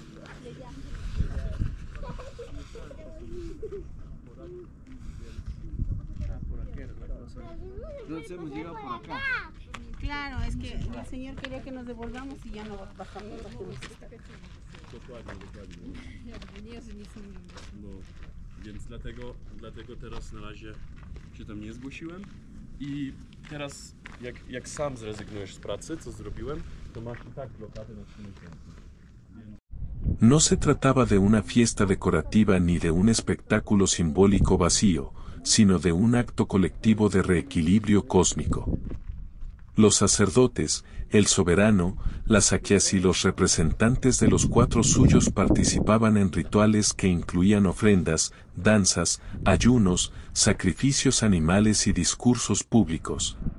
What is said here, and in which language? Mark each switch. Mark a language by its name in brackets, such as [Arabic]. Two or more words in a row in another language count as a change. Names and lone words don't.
[Spanish] Claro, es que el señor quería que nos devolvamos y ya no bajamos. [Polish] No, więc dlatego teraz na razie się tam nie zgłosiłem. I teraz jak sam zrezygnujesz z pracy, co zrobiłem, to masz i tak blokadę na 3 miesiące. [Spanish] No se trataba de una fiesta decorativa ni de un espectáculo simbólico vacío, sino de un acto colectivo de reequilibrio cósmico. Los sacerdotes, el soberano, las saquias y los representantes de los 4 suyos participaban en rituales que incluían ofrendas, danzas, ayunos, sacrificios animales y discursos públicos.